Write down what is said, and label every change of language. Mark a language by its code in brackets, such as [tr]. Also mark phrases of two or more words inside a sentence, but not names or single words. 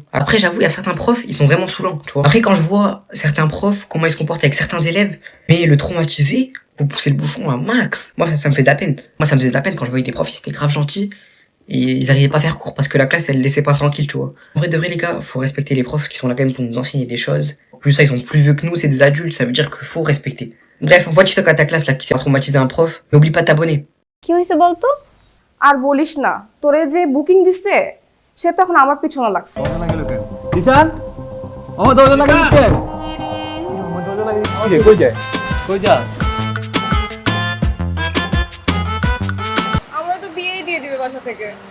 [fr] Après, j'avoue, il y a certains profs, ils sont vraiment saoulants, tu vois. Après, quand je vois certains profs, comment ils se comportent avec certains élèves, mais le traumatiser, vous poussez le bouchon à max. Moi, ça me fait de la peine. Moi, ça me faisait de la peine quand je voyais des profs, ils étaient grave gentils. Et ils arrivaient pas à faire cours parce que la classe, elle laissait pas tranquille, tu vois. En vrai, de vrai, les gars, faut respecter les profs qui sont là quand même pour nous enseigner des choses. En plus, ça, ils sont plus vieux que nous, c'est des adultes, ça veut dire qu'il faut respecter. Bref, envoie TikTok à ta classe là qui s'est traumatisé un prof. N'oublie pas de t'abonner. [bn] কি হইছে বলতো? আর বলিস না, তোরে যে বুকিং দিছে সে তখন আমার পিছনে লাগছে। দিশান ও দরজা লাগাই দিছে। ও দরজা লাগাই দিছে। কই যায়? কই যা? আমরা তো বিয়েই দিয়ে দিবে বাসা থেকে।